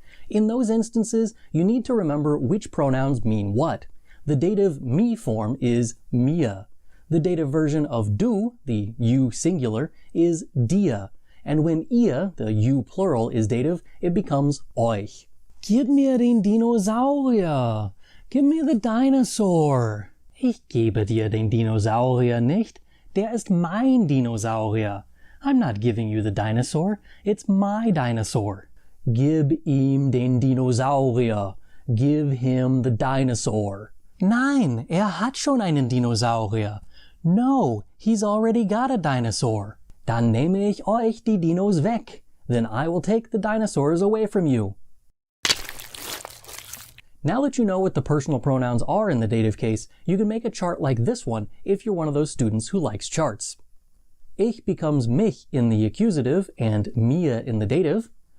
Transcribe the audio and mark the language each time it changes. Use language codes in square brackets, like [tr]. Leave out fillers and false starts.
[en] In those instances, you need to remember which pronouns mean what. The dative me form is mir. The dative version of du, the you singular, is dir. And when ihr, the you plural, is dative, it becomes euch. [de] Gib mir den Dinosaurier! [en] Give me the dinosaur! [de] Ich gebe dir den Dinosaurier nicht. Der ist mein Dinosaurier. [en] I'm not giving you the dinosaur. It's my dinosaur. [de] Gib ihm den Dinosaurier. [en] Give him the dinosaur. [de] Nein, hat schon einen Dinosaurier. [en] No, he's already got a dinosaur. [de] Dann nehme ich euch die Dinos weg. [en] Then I will take the dinosaurs away from you. Now that you know what the personal pronouns are in the dative case, you can make a chart like this one if you're one of those students who likes charts. Ich becomes mich in the accusative and mir in the dative.